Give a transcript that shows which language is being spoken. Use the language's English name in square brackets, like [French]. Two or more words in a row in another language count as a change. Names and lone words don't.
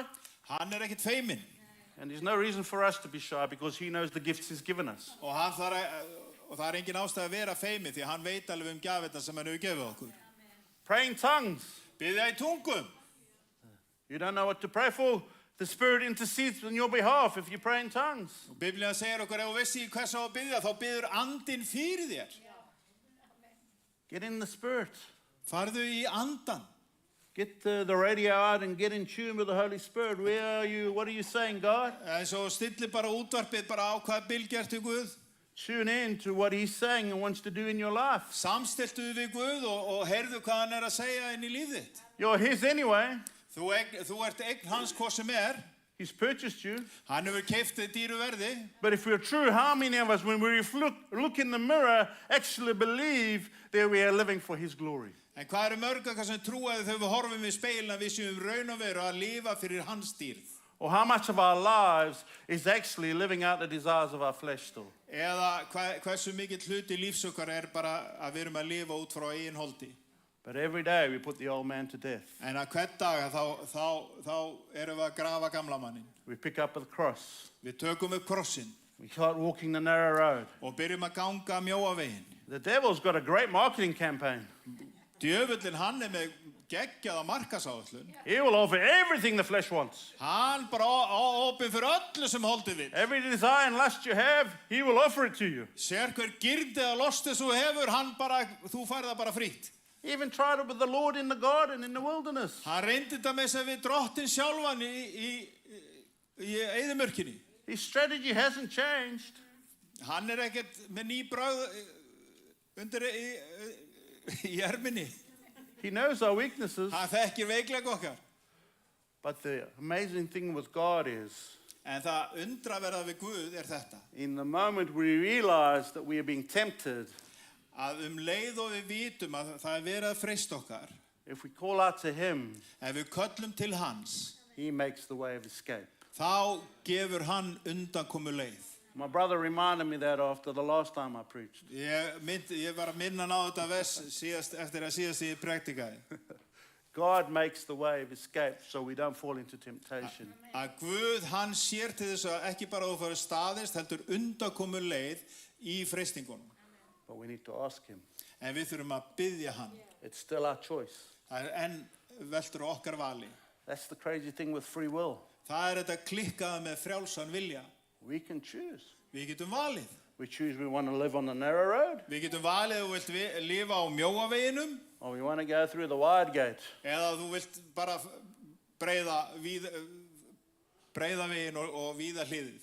[Icelandic] Hann ekkert feiminn. [English] And there's no reason for us to be shy because he knows the gifts he's given us. [Icelandic] Og það engin ástæð að vera feiminn því að hann veit alveg gjafirnar sem hann hefur gefið okkur. [English] Praying tongues. [Icelandic] Biðja í tungum. [English] You don't know what to pray for. The Spirit intercedes on your behalf if you pray in tongues. [Icelandic] Og Biblían segir okkur ef þú veist ekki hvers á að biðja, þá biður andinn fyrir þér. [English] Get in the Spirit. [Icelandic] Farðu í andan. [English] Get the radio out and get in tune with the Holy Spirit. Where are you? What are you saying, God? [Icelandic] En svo stilli bara útvarpið bara á hvað bylgjartu Guð. [English] Tune in to what he's saying and wants to do in your life. [Icelandic] Samstiltu við Guð og heyrðu hvað hann að segja inn í líf þitt. [English] You're his anyway. [Icelandic] Þú ert eign hans hvað sem [English] He's purchased you. [Icelandic] Hann hefur keypt þig dýru verði. [English] But if we're true, how many of us, when we look in the mirror, actually believe that we are living for his glory? [Icelandic] En hvað mörg okkar sem trúaði þegar við horfum í speilin að við séum raun og veru að lifa fyrir hans dýrð? [English] Or how much of our lives is actually living out the desires of our flesh still? [Icelandic] Eða hversu mikill hluti lífs okkar bara að við erum að lifa út frá eigin holdi. [English] But every day we put the old man to death. [Icelandic] En að hvern dag þá erum við að grafa gamla mannin. [English] We pick up the cross. [Icelandic] Við tökum upp krossinn [English] We start walking the narrow road. [Icelandic] og byrjum að ganga mjóa veginn. [English] The devil's got a great marketing campaign. [Icelandic] Djöfullinn hann með geggjaða markasáætlun. [English] He will offer everything the flesh wants. [Icelandic] Hann bara opinn fyrir öllu sem holdið vill. [English] Every desire and lust you have, he will offer it to you. [Icelandic] Sér hver girdi eða losti þú hefur, þú færð það bara frítt. [English] He even tried it with the Lord in the garden, in the wilderness. [Icelandic] Hann reyndi þetta með þess að við drottin sjálfan í eyðimörkinni. [English] His strategy hasn't changed. [Icelandic] Hann ekkert með ný bragð undir í erminni. [English] He knows our weaknesses. [Icelandic] Hann þekkir veikleika okkar. [English] But the amazing thing with God is, [Icelandic] En það undraverða við Guð þetta. [English] in the moment we realize that we are being tempted, [Icelandic] Að leið og við vitum að það verið að freista okkar. [English] if we call out to him, [Icelandic] Ef við köllum til hans, [English] he makes the way of escape. [Icelandic] þá gefur hann undankomu leið. [English] My brother reminded me that after the last time I preached. [Icelandic] Ég var að minna hann á þetta vers eftir að síðast ég praktikaði. [English] God makes the way of escape so we don't fall into temptation. [Icelandic] Að Guð hann sér til þess að ekki bara þú fyrir staðist, heldur undankomu leið í freistingunum. [English] But we need to ask him. [Icelandic] En við þurfum að biðja hann. [English] It's still our choice. [Icelandic] Það enn veltur á okkar vali. [English] That's the crazy thing with free will. [Icelandic] Það þetta klikkaða með frjálsan vilja. [English] We can choose. [Icelandic] Við getum valið. [English] We choose we want to live on the narrow road, [Icelandic] Við getum valið að þú vilt lifa á mjóa veginum [English] or we want to go through the wide gate. [Icelandic] eða þú vilt bara breiða vegin og víða hliðið.